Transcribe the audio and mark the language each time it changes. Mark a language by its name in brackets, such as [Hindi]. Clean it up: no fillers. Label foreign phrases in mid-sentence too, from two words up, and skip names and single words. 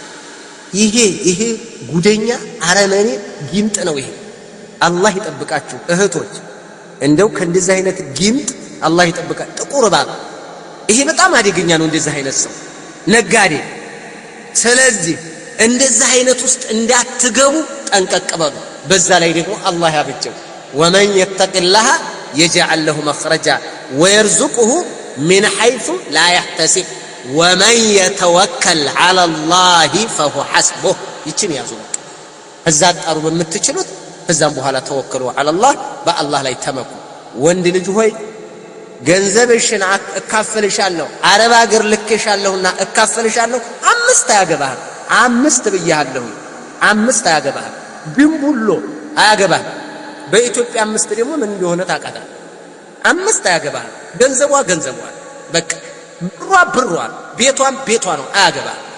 [Amharic] ይሄ ጉደኛ አረመኔ ጊምጥ ነው ይሄ አላህ ይጠብቃችሁ እህቶች እንደው ከእንደዚህ አይነት ጊምጥ አላህ ይጠብቃ ጥቁር ባብ ይሄ በጣም አደገኛ ነው እንደዚህ አይነት ሰው ነጋዴ ስለዚህ እንደዚህ አይነት ውስጥ እንዳትገቡ ጠንቀቅ በሉ በዛ ላይ ደግሞ አላህ ያበጀው [Arabic] ومن يتق الله يجعل له مخرجا ويرزقه من حيث لا يحتسب ومن يتوكل على الله فهو حسبه [Amharic] ይችን ያዙ እዛ ጣሩ በመትችሉት ከዛም በኋላ ተወከሉ [Arabic] على الله [Amharic] በአላህ ላይ ተመኩ ወንድ ልጅ ሆይ ገንዘብሽን እካፈልሻለሁ አረብ ሀገር ልከሻለሁና እካፈልሻለሁ 5 ያገባህ 5 ብያለሁ 5 ያገባህ ድንቡሎ አያገባህ በኢትዮጵያ 5 ደግሞ ምን እንደሆነ ታውቃለህ 5 ያገባህ ገንዘቧ በቃ ብሯ ቤቷ ነው አያገባህ